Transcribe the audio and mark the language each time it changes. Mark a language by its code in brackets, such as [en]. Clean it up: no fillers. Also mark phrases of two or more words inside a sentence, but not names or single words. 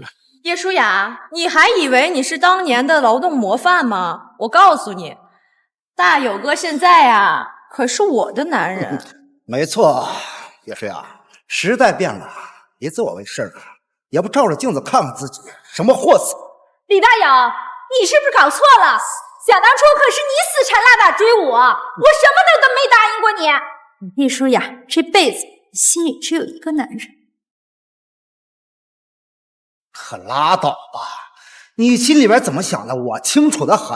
[zh] 葉舒雅，你還以為你是當年的勞動模範嗎？我告訴你，大友哥現在啊，可是我的男人。沒錯，葉舒雅，時代變了，別自我為是了，也不照着鏡子看看自己，什麼貨色！李大友，你是不是搞錯了？想當初可是你死纏爛打追我，我什麼都沒答應過你。葉舒雅這輩子心裡只有一個男人。可拉倒吧，你心裡邊怎麼想的我清楚的很。